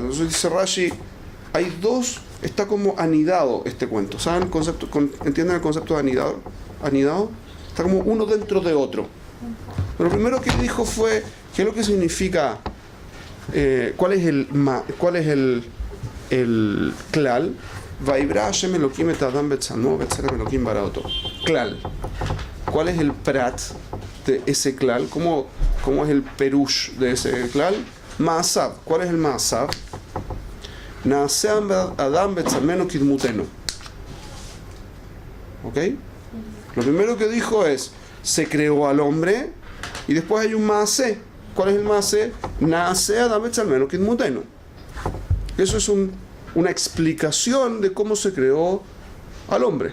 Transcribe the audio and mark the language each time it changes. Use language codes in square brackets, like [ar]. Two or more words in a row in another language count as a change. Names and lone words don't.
[es] Entonces dice Rashi, hay dos, está como anidado este cuento. ¿Saben el concepto? ¿Entienden el concepto de anidado? Anidado. Está como uno dentro de otro. Pero lo primero que dijo fue, ¿qué es lo que significa? ¿Cuál es el klal? [he] ויברא השם אלהים את האדם בצלמו בצלם אלהים ברא אותו. [es] Klal. ¿Cuál es el prat de ese klal? ¿Cómo es el perush de ese klal? Maasav. ¿Cuál es el Maasav? [he] נעשה אדם בצלמנו כדמותנו. [es] ¿Ok? Lo primero que dijo es, se creó al hombre, y después hay un Maase. ¿Cuál es el Maase? [he] נעשה אדם בצלמנו כדמותנו. [es] Eso es una explicación de cómo se creó al hombre.